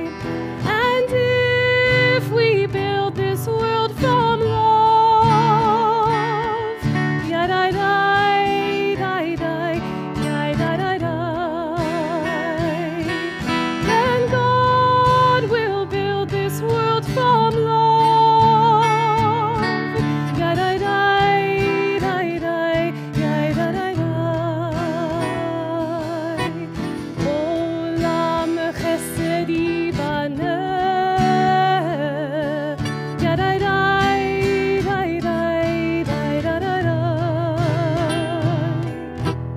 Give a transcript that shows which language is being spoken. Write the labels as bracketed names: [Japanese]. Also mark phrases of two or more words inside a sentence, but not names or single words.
[English] And if we build this world from love, yeah, die, die, die, die, die, die, die, die. Then God will build this world from love. Yeah, die, die, die, die, yeah, die, die, die. [Hebrew] Olam chesed yibane. [English] Yeah, die, die, die, die, die, die, die, die.